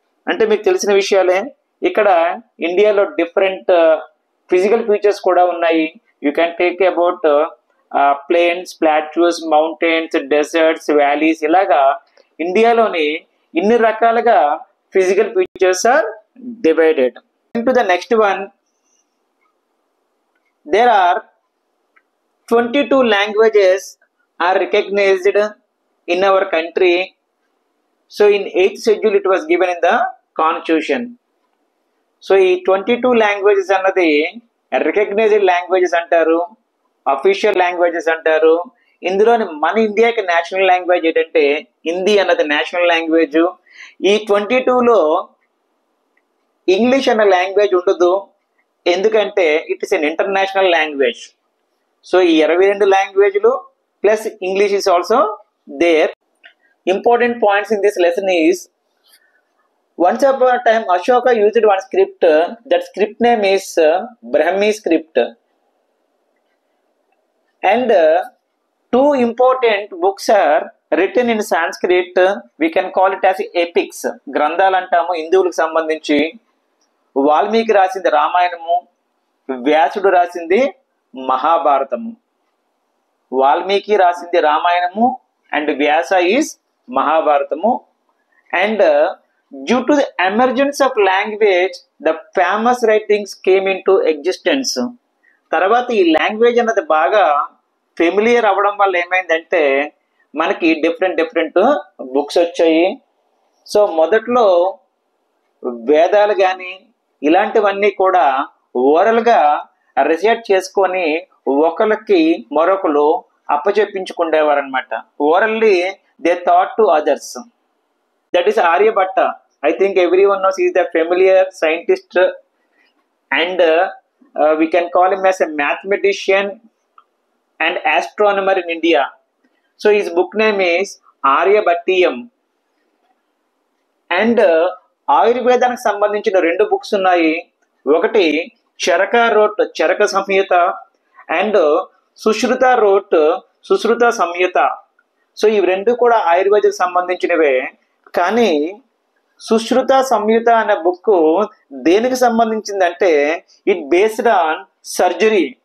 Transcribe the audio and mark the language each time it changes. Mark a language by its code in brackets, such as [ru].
[te] అంటే మీకు తెలిసిన విషయాలే, ఇక్కడ ఇండియాలో డిఫరెంట్ ఫిజికల్ ఫీచర్స్ కూడా ఉన్నాయి. [en] You can take about plains, plateaus, mountains, deserts, valleys. [te] ఇలాగా ఇండియాలోని ఇన్ని రకాలుగా [en] physical features are divided. Into the next one, there are 22 languages are recognized in our country. So in 8th schedule it was given in the constitution. So ఈ 22 languages అన్నది recognized languages అంటారు, official languages అంటారు. [te] ఇందులోని మన ఇండియాకి national language ఏంటంటే హిందీ అన్నది national language. ఈ 22లో ఇంగ్లీష్ అన్న లాంగ్వేజ్ ఉండదు, ఎందుకంటే [en] It is an international language. So ఈ 22 లాంగ్వేజ్లు plus English is also there. Important points in this lesson is once upon a time Ashoka used one script. That script name is Brahmi script. And 2 important books are written in Sanskrit. We can call it as epics. [te] గ్రంథాలు అంటాము హిందువులకు సంబంధించి. వాల్మీకి రాసింది రామాయణము, వ్యాసుడు రాసింది మహాభారతము. వాల్మీకి రాసింది రామాయణము and Vyasa is Mahabharatamu. [en] And due to the emergence of language the famous writings came in to existence. [te] తర్వాత ఈ లాంగ్వేజ్ అన్నది బాగా ఫెమిలియర్ అవ్వడం వల్ల ఏమైందంటే మనకి డిఫరెంట్ బుక్స్ వచ్చాయి. సో మొదట్లో వేదాలు కానీ ఇలాంటివన్నీ కూడా ఓరల్గా రిసైట్ చేసుకొని ఒకరికి మరొకరు అప్పచెప్పించుకునేవారు అనమాట. [en] Orally they taught to others. That is Aryabhata. I think everyone knows is the familiar scientist and we can call him as a mathematician and astronomer in India. So his book name is Aryabhattiyam. [te] And ఆయుర్వేదానికి సంబంధించిన 2 books ఉన్నాయి. ఒకటి Charaka wrote Charaka Samhita and Sushruta wrote Sushruta Samhita. So ఇవి 2 కూడా ఆయుర్వేదానికి సంబంధించినవే. కానీ సుశ్రుత సంయుత అనే book దేనికి సంబంధించిందంటే [en] It based on surgery.